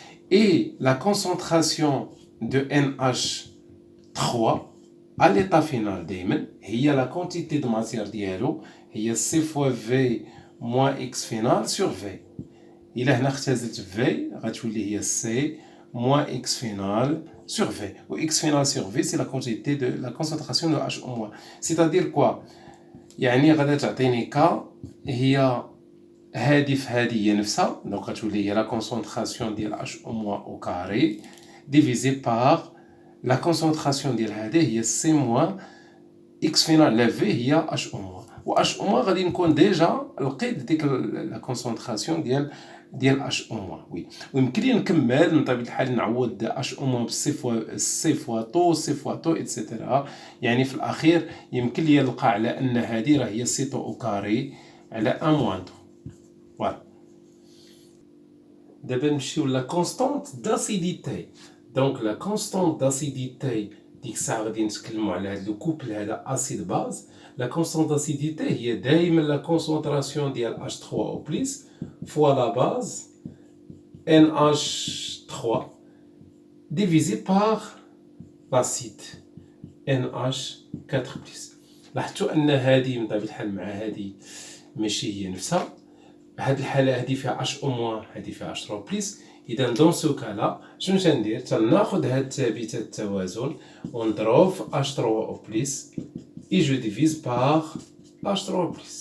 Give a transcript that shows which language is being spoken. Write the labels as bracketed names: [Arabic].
[French] Et la concentration de NH3 à l'état final [Arabic] دايما هي [French] la quantité de matière [Arabic] ديالو هي [French] C fois V moins X final sur V. [Arabic] إلا هنا اختزلت V غتولي هي C moins X final sur V. [French] و X final sur V c'est la quantité de la concentration de H1-. C'est-à-dire quoi؟ [Arabic] يعني غادا تعطيني K هي هادي في هادي هي نفسها دونك غتولي هي la concentration ديال H1- [French] au carré divisé par la concentration [Arabic] ديال هذه هي C moins X final la V هي H1- و H1- غادي نكون ديجا لقيت ديك لا كونسونطراسيون ديال H1- وي ويمكن لي نكمل من طبيعه الحال نعوض H1- سي فوا طو ايتترا يعني في الاخير يمكن لي نلقى على ان هذه راه هي سي طو او كاري على 1 موان طو. فوالا دابا نمشيو لا كونستانت داسيديتي. دونك لا كونستانت داسيديتي ديك الساعه غادي نتكلموا على هذا لو كوبل هذا اسيد باز. [French] لا كونستانت داسيديتي [Arabic] هي دائما [French] لا كونسونطراسيون ديال H3O+ fois la base NH3 divisé par l'acide NH4+. [Arabic] لاحظتوا ان هذه من طبيعه الحال مع هذه ماشي هي نفسها. هاد الحاله هذه فيها H1- هذه فيها H3+. اذا دون سو كالا شنو تندير؟ تناخذ هاد ثابته التوازن ونضرب في H3O+ [French] et je divise par [Arabic] H3+.